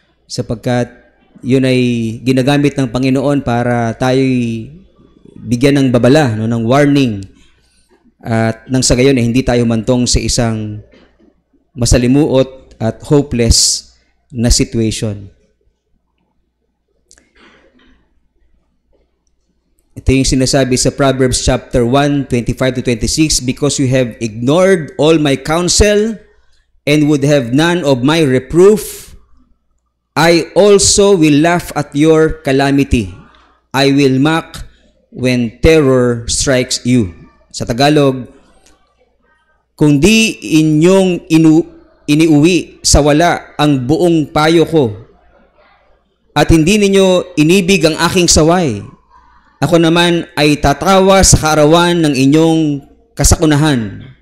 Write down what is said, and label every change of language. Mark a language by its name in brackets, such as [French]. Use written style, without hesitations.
[Filipino] Sapagkat yun ay ginagamit ng Panginoon para tayo'y bigyan ng babala, no, ng warning. At nang sa gayon hindi tayo mantong sa isang masalimuot at hopeless na situation. Ito yung sinasabi sa [English] Proverbs chapter 1, 25-26, because you have ignored all my counsel and would have none of my reproof, I also will laugh at your calamity. I will mock when terror strikes you. [Filipino] Sa Tagalog, kung di inyong iniuwi sa wala ang buong payo ko at hindi ninyo inibig ang aking saway, ako naman ay tatawa sa kaarawan ng inyong kasakunahan.